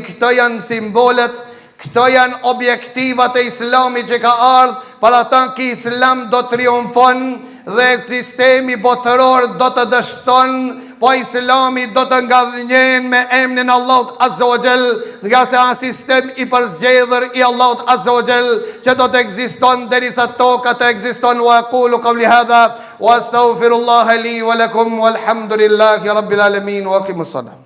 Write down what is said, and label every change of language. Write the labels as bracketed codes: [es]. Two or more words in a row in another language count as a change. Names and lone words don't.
[sq] Këto janë simbolet, këto janë objektivat e Islami që ka ardhë, për ata ki Islam do të triumfon dhe sistemi botëror do të dështon, po Islami do të ngadhnjen me emnin Allahut [ar] عز وجل, [sq] nga se a sistem i përzgjedhur i Allahut [ar] عز وجل [sq] që do të ekziston derisa toka të ekziston. [ar] وأقول قولي هذا وأستغفر الله لي ولكم والحمد لله رب العالمين وأقيموا السلام.